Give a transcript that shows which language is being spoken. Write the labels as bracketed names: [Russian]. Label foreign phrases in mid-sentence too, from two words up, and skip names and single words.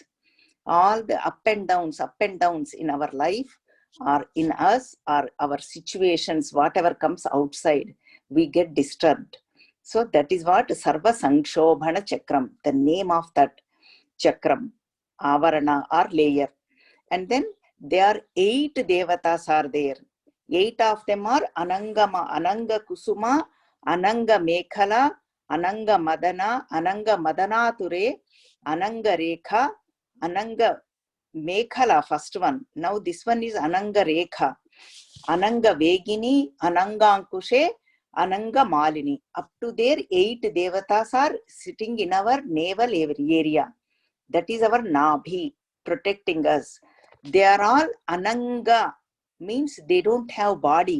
[English] All the up and downs in our life are in us, or our situations, whatever comes outside, we get disturbed. So that is what Sarva Sankshobhana Chakram, the name of that chakram, avarana or layer. And then there are 8 devatas are there. 8 of them are Anangama, Ananga Kusuma, Ananga Mekhala, Ananga Madana, Ananga Madanature, Ananga Rekha, Ananga Mekhala, first one. Now this one is Ananga Rekha, Ananga Vegini, Ananga Ankushe, Ananga Malini. Up to there, 8 devatas are sitting in our navel area. That is our Nabhi, protecting us. They are all Ananga, means they don't have body.